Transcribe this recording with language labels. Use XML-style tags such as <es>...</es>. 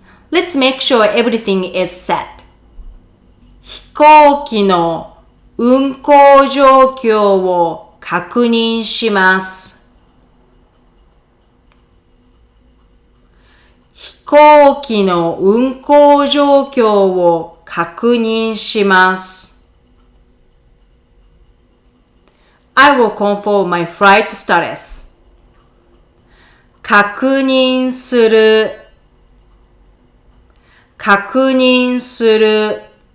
<en>Let's make sure everything is set.</en> <ja>飛行機の運航状況を確認します。飛行機の運航状況を確認します。</ja> <en>I will confirm my flight status.</en> <ja>確認する。確認する。</ja>